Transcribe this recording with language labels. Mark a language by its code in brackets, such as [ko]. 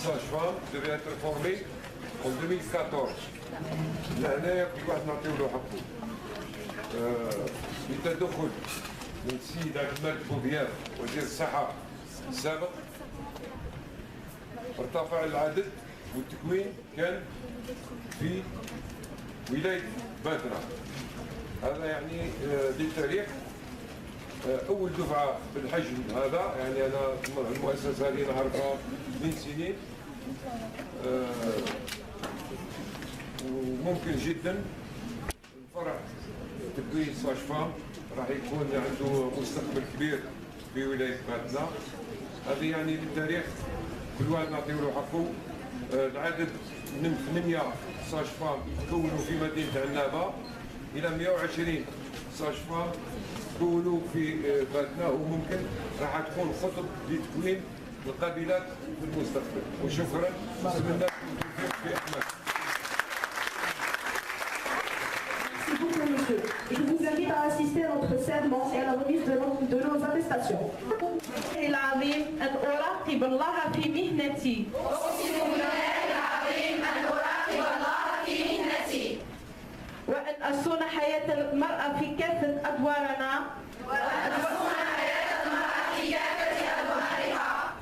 [fr] 8 sages-femmes devaient être formées en 2014. [ar] لهنايا كل واحد نعطيو له حقه. بالتدخل من السيد عبد الملك بوذيان وزير الصحه السابق ارتفع العدد والتكوين كان في ولاية بادرة. هذا يعني للتاريخ أول دفعة بالحجم هذا، يعني أنا المؤسسة اللي نعرفها من سنين، وممكن جدا الفرع تكوين ساج-فام راح يكون عنده مستقبل كبير في ولاية بادرة. هذه يعني للتاريخ كل واحد نعطيه له حقه. العدد من 8 sages-femmes تكونوا في مدينة عنابة إلى 120 sages-femmes تكونوا في باتنا، وممكن راح تكون خطط لتكوين القبيلات في المستقبل. وشكرا، نتمنى لكم التوفيق في أعمالكم. [fr] Merci beaucoup, monsieur. Je vous invite à assister à notre serment et à la remise de nos attestations. [ar] العظيم أن أراقب الله في مهنتي. أقسم بالله العظيم أن أراقب الله في مهنتي. وأن أصون حياة المرأة في كافة أدوارنا. وأن أصون حياة المرأة في كافة أدوارها.